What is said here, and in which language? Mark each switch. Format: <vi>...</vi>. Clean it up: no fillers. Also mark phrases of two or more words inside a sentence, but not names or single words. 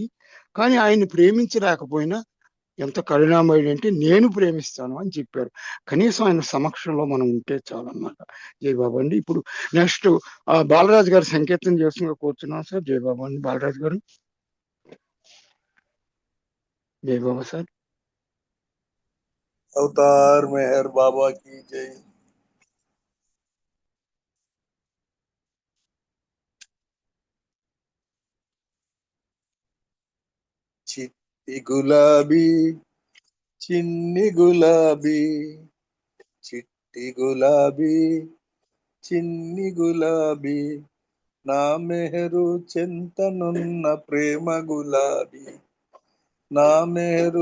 <te>కానీ ఆయన్ని ప్రేమించలేకపోయినా ఎంత కరుణామయుడు అంటే నేను ప్రేమిస్తాను అని చెప్పారు. కనీసం ఆయన సమక్షంలో మనం ఉంటే చాలన్నమాట. జయబాబు అండి. ఇప్పుడు నెక్స్ట్ బాలరాజు గారు సంకీర్తన చేస్తున్నా కూర్చున్నాం సార్. జయబాబు అండి. బాలరాజు గారు. జయబాబా సార్.</te> <hi>अवतार मेहर बाबा की जय।</hi> <te>చిట్టి గులాబీ చిన్ని గులాబీ, చిట్టి గులాబీ చిన్ని గులాబీ, నా మెహరు చెంతనున్న ప్రేమ గులాబీ, నా మెహరు</te>